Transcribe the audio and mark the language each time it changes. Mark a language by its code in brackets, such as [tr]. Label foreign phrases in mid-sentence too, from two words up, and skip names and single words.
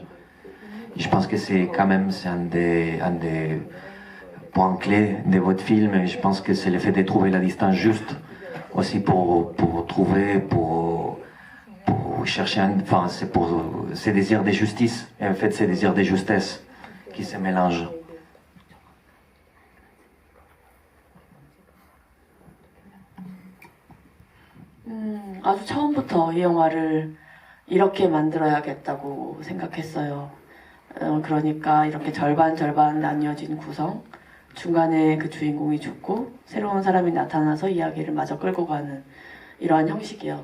[fr] Je pense que c'est quand même un des points clés de votre film, et je pense que c'est le fait de trouver la distance juste aussi pour chercher c'est pour ces désirs de justice et en fait ces désirs de justesse qui se mélangent. [ko] 아주 처음부터 이 영화를 이렇게 만들어야겠다고 생각했어요. 그러니까 이렇게 절반 나뉘어진 구성, 중간에 그 주인공이 죽고 새로운 사람이 나타나서 이야기를 마저 끌고 가는 이러한 형식이요.